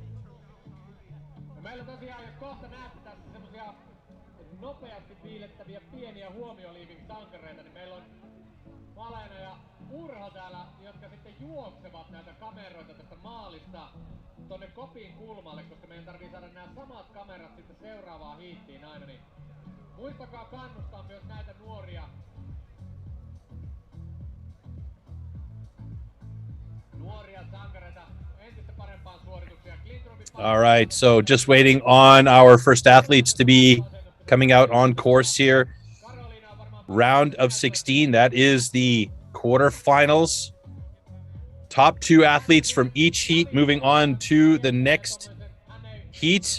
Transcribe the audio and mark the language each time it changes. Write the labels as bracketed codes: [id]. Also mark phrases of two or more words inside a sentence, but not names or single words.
[fi] Ja meillä tosiaan, jos kohta näette tässä semmosia nopeasti piilettäviä pieniä huomioliiving-sankareita, niin meillä on Malena ja Urho täällä, jotka sitten juoksevat näitä kameroita tästä maalista tonne kopin kulmalle, koska meidän tarvii saada nämä samat kamerat sitten seuraavaan hiittiin aina, niin muistakaa kannustaa myös näitä nuoria. Nuoria sankareita entistä parempaan suorituksia. [en] All right, so just waiting on our first athletes to be coming out on course here. Round of 16, that is the quarterfinals. Top two athletes from each heat moving on to the next heat.